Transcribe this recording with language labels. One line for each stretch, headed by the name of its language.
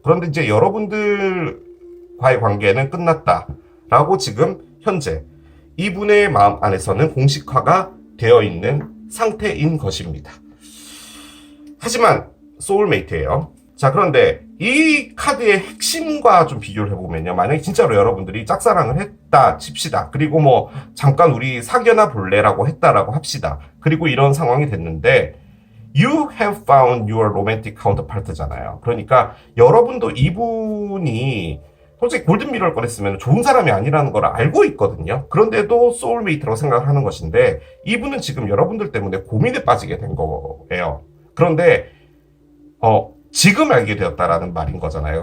Korean: 그런데 이제 여러분들과의 관계는 끝났다라고 지금 현재 이분의 마음 안에서는 공식화가 되어 있는 상태인 것입니다. 하지만 소울메이트예요. 자, 그런데 이 카드의 핵심과 좀 비교를 해보면요. 만약에 진짜로 여러분들이 짝사랑을 했다 칩시다. 그리고 뭐 잠깐 우리 사귀어나 볼래라고 했다라고 합시다. 그리고 이런 상황이 됐는데
English: You have found your romantic counterpart잖아요.
Korean: 그러니까 여러분도 이분이 솔직히 골든미러를 꺼냈으면 좋은 사람이 아니라는 걸 알고 있거든요. 그런데도 소울메이트라고 생각을 하는 것인데 이분은 지금 여러분들 때문에 고민에 빠지게 된 거예요. 그런데 지금 알게 되었다라는 말인 거잖아요.